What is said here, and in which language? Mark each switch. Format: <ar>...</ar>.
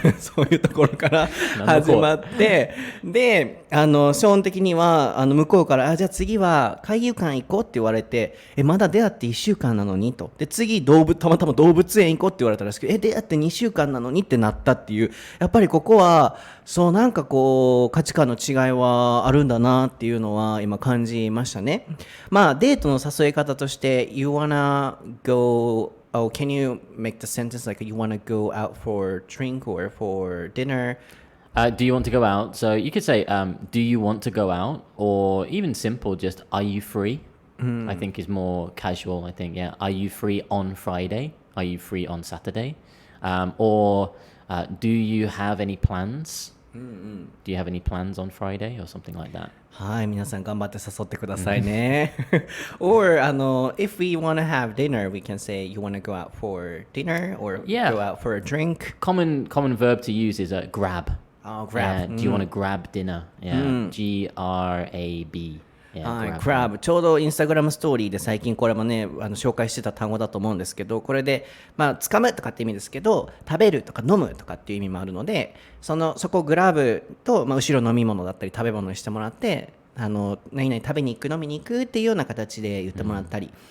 <ja>そういうところから始まってでショーン的には向こうからじゃあ次は海遊館行こうって言われてまだ出会って1週間なのにとで次たまたま動物園行こうって言われたらしく出会って2週間なのにってなったっていうやっぱりここはなんかこう価値観の違いはあるんだなっていうのは今感じましたね。デートの誘い方として</ja> <en>You wanna go Oh, can you make the sentence like you wanna go out for drink or for dinner? Do you want to go out? So you could say, do you want to go out? Or even simple, just, are you free? I think is more casual, I think, yeah. Are you free on Friday? Are you free on Saturday? Or do you have any plans? Do you have any plans on Friday or something like that?</en> <ja>はい、皆さん頑張って誘ってくださいね。</ja> <en>Or if we want to have dinner, we can say you want to go out for dinner or Yeah. go out for a drink. Common verb to use is grab. Oh, grab. Do you want to grab dinner? Yeah. G-R-A-B.</en> <ja>はい、</ja> <en>Yeah,</en> <ja>grab ちょうどインスタグラムストーリーで最近これもね紹介してた単語だと思うんですけどこれで掴むとかって意味ですけど食べるとか飲むとかっていう意味もあるのでそこをグラブと、後ろ飲み物だったり食べ物にしてもらって何々食べに行く飲みに行くっていうような形で言ってもらったり、</ja>